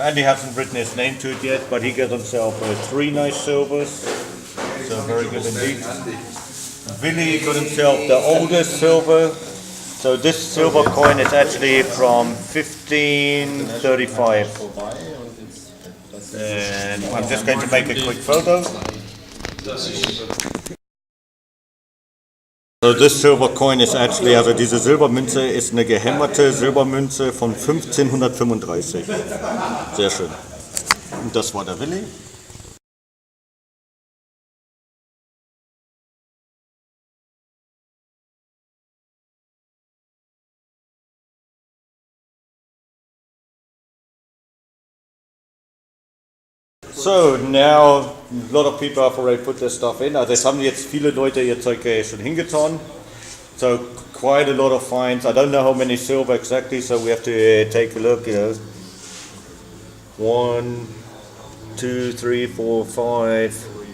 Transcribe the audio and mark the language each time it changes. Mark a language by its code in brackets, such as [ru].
[en] Andy hasn't written his name to it yet, but he got himself 3 nice silvers. So very good indeed. Billy got himself the oldest silver. So this silver coin is actually from 1535. And I'm just going to make a quick photo. So this silver coin is actually, [de] also diese Silbermünze ist eine gehämmerte Silbermünze von 1535. Sehr schön. Und das war der Willi. [en] So now a lot of people have already put their stuff in. [de] Also es haben jetzt viele Leute ihr Zeug schon hingetan. [en] So quite a lot of finds. I don't know how many silver exactly, so we have to take a look. You know, 1, 2, 3, 4, 5,